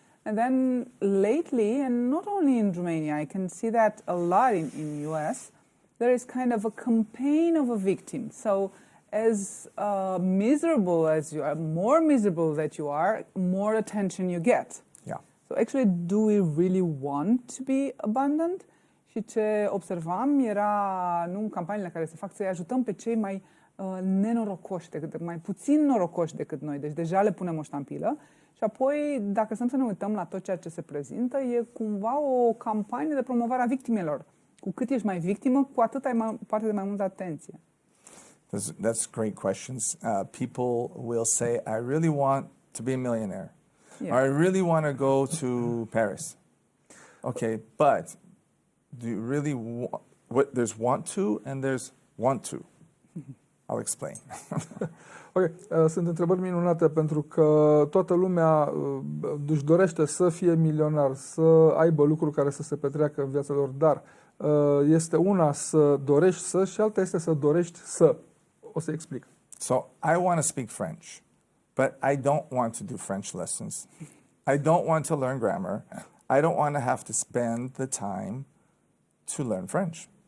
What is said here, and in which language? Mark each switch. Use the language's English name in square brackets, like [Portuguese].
[English] And then lately, and not only in Romania, I can see that a lot in US, there is kind of a campaign of a victim. So as miserable as you are, more miserable that you are, more attention you get. Yeah. So actually, do we really want to be abundant? [Romanian] Și ce observam era, nu în campaniile care se fac, să-i ajutăm pe cei mai nenorocoși, mai puțin norocoși decât noi. Deci deja le punem o ștampilă. Și apoi, dacă să ne uităm la tot ceea ce se prezintă, e cumva o campanie de promovare a victimelor. Cu cât ești mai victimă, cu atât ai parte de mai multă atenție. [English] That's great questions. People will say, I really want to be a millionaire. Yeah. Or I really want to go to Paris. Okay, but do you really there's want to and there's want to. I'll explain. [Romanian] Ok, sunt întrebări minunate pentru că toată lumea își dorește să fie milionar, să aibă lucruri care să se petreacă în viața lor, dar este una să dorești să și alta este să dorești să. O să explic. [English] So I want to speak French, but I don't want to do French lessons. I don't want to learn grammar. I don't want to have to spend the time to learn French.